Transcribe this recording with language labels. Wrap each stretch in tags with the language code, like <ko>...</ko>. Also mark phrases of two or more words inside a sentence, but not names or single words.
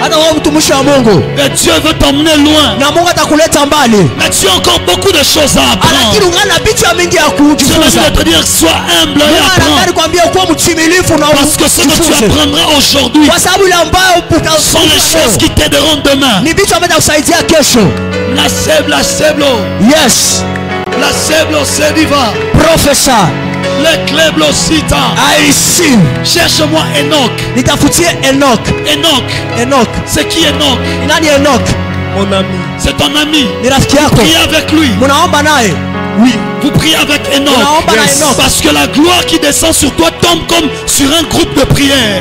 <fr>Et Dieu veut t'emmener loin. Mais tu as encore beaucoup de choses à apprendre. Dieu veut te dire, sois humble et apprends. Parce que ce que tu apprendras aujourd'hui sont les choses qui t'aideront demain. La seblo.</fr> <en>Yes. La seblo sediva.</en> <fr>Professeur. Le kleblo sita.</fr> <en>I receive.</en> <fr>Cherche-moi Enoch. Enoch. C'est qui Enoch? Mon ami. C'est ton ami. Prie avec lui. Oui. Vous priez avec Enoch. Yes. Parce que la gloire qui descend sur toi tombe comme sur un groupe de prière.</fr>